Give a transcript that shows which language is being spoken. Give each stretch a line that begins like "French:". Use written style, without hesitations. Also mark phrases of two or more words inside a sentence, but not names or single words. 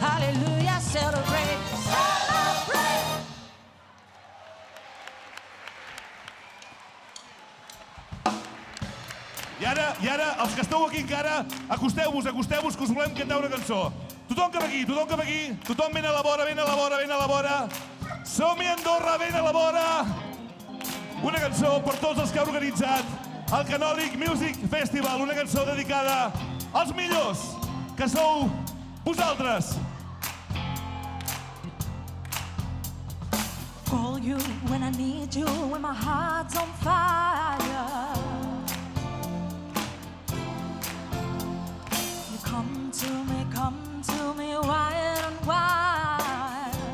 English: Hallelujah, celebrate. Celebrate.
Catalan: I ara, els que esteu aquí encara, acosteu-vos, que us volem cantar una cançó. Tothom cap aquí, tothom ben a la vora, ben a la vora, ben a la vora. Som-hi, Andorra, ben a la vora. Una cançó per tots els que heu organitzat el Canòlic Music Festival, una cançó dedicada als millors, que sou vosaltres.
English: Call you when I need you, when my heart's on fire. You come to me wild and wild.